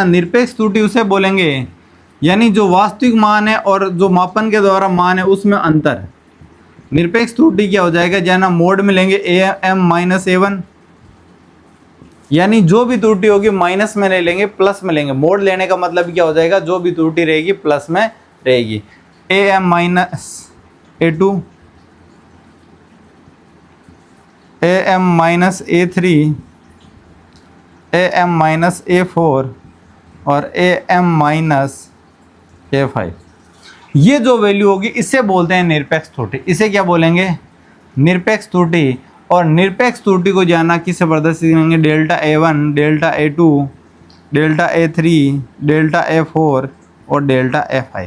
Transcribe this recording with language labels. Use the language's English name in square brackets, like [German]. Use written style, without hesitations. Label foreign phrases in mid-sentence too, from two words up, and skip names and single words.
[Hindi] निरपेक्ष त्रुटि उसे बोलेंगे यानी जो वास्तविक मान है और जो मापन के द्वारा मान है उसमें अंतर। निरपेक्ष त्रुटि क्या हो जाएगा जानना, मोड में लेंगे AM-A1, यानी जो भी त्रुटि होगी माइनस में नहीं लेंगे, प्लस में लेंगे। मोड लेने का मतलब क्या हो जाएगा, जो भी त्रुटि रहेगी प्लस में रहेगी। AM-A2, AM-A3, AM-A4 और AM-A5। ये जो वैल्यू होगी इसे बोलते हैं निरपेक्ष त्रुटि। इसे क्या बोलेंगे, निरपेक्ष त्रुटि। और निरपेक्ष त्रुटि को जानना किससे प्रदर्शित करेंगे, डेल्टा A1, डेल्टा A2, डेल्टा A3, डेल्टा A4 और डेल्टा A5।